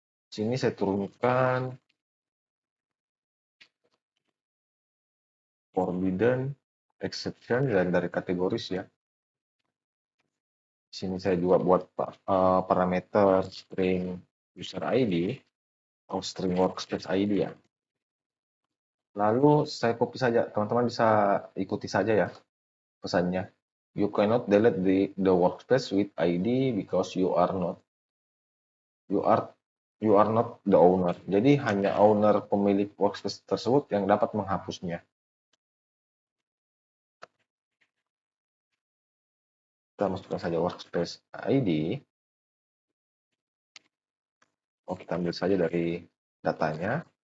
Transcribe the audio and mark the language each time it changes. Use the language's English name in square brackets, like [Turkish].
[Indonesian] Sini saya turunkan forbidden exception dari kategoris ya. Di sini saya juga buat parameter string user ID atau string workspace ID ya. Lalu saya copy saja, teman-teman bisa ikuti saja ya pesannya. [English] You cannot delete the workspace with ID because you are you are not the owner. [Indonesian] Jadi hanya owner pemilik workspace tersebut yang dapat menghapusnya. Kita masukkan saja workspace ID. Oh, kita ambil saja dari datanya.